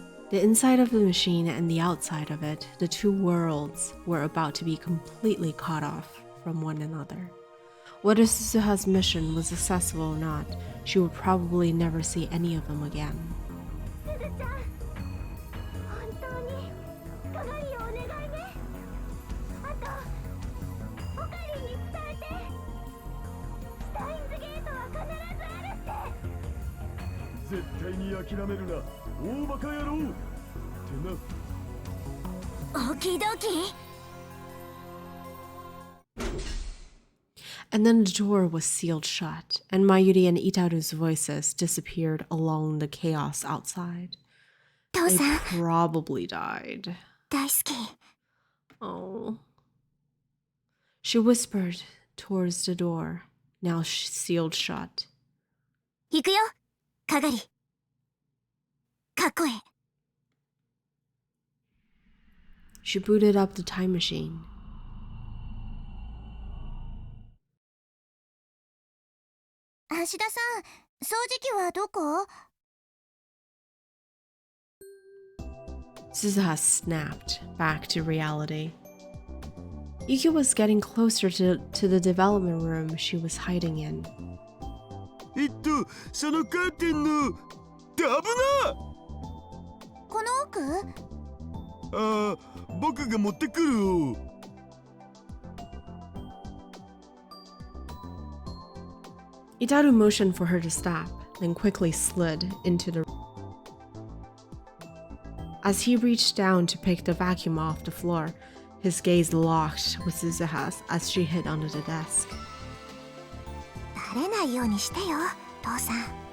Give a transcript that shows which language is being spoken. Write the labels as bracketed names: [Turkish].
[English] The inside of the machine and the outside of it, the two worlds, were about to be completely cut off from one another. Whether Suzuha's mission was successful or not, she would probably never see any of them again. [Japanese] すずちゃん、本当に係をお願いね。あと、オカリンに伝えて。スタインズゲートは必ずあるって。絶対に諦めるな、大バカ野郎。ってな。オキドキ。 [English] And then the door was sealed shut, and Mayuri and Itaru's voices disappeared along the chaos outside. [Japanese] 父 [English] They [Japanese] さん、 [English] probably died. [Japanese] 大好き。 [English] Oh. She whispered towards the door, now sealed shut. [Japanese] 行くよ、かがり。かっこええ。 [English] She booted up the time machine. [Japanese] 橋田さん、掃除機はどこ？ [English] Suzuha snapped back to reality. Yuki was getting closer to the development room she was hiding in. [Japanese] そのカーテンの危な！この奥？ああ、僕が持ってくるよ。 [English] Itaru motioned for her to stop, then quickly slid into the... As he reached down to pick the vacuum off the floor, his gaze locked with Suzuha's as she hid under the desk. [Japanese] バレないようにしてよ、父さん。